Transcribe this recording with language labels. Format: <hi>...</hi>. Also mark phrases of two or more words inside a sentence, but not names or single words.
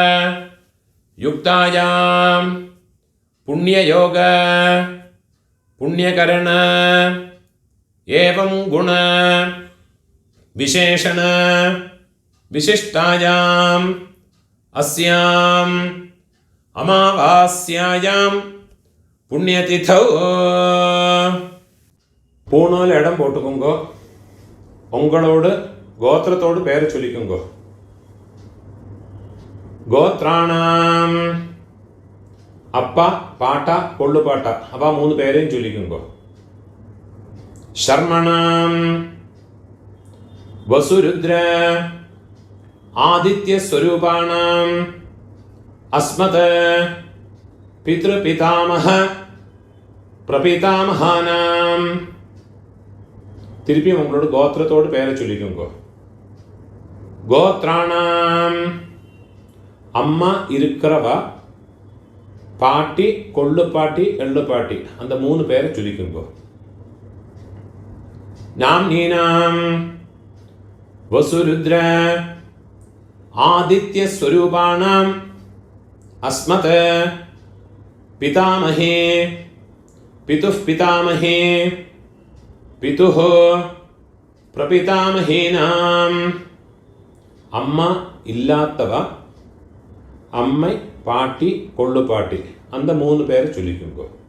<sa>युक्तायां पुण्ययोग पुण्यकरण एवं गुण विशेषण विशिष्टायां अस्याम् अमावास्यायां पुण्यतिथौ</sa> <ta>பூணால் இடம் போட்டுக்கோங்க. உங்களோட கோத்திரத்தோடு பேரை சொல்லிக்கோங்க. கோத்ராணாம் அப்பா பாட்டா கொள்ளு பாட்டா அவ மூணு பேரையும் சொல்லிக்கோங்க.</ta> <sa>शर्मणां वसुरुद्र आदित्य स्वरूपाणां अस्मत् पितृपितामह प्रपितामहानां</sa> <ta>திருப்பி உங்களோட கோத்திரத்தோடு பேரை சொல்லிக்கோங்க. கோத்ராணாம் அம்மா இருக்கிறவா பாட்டி கொள்ளு பாட்டி எள்ளு பாட்டி அந்த மூணு பேரை சொல்லிக்கோங்க.</ta> <sa>नाम्नीनां वसुरुद्र आदित्य स्वरूपाणाम् अस्मत् पितामहे पितुः पितामहे पितुः प्रपितामहीनाम्</sa> <ta>அம்மா இல்லாத்தவ அம்மை பாட்டி கொள்ளு பாட்டி அந்த மூணு பேர் சொல்லிக்கோங்க.</ta>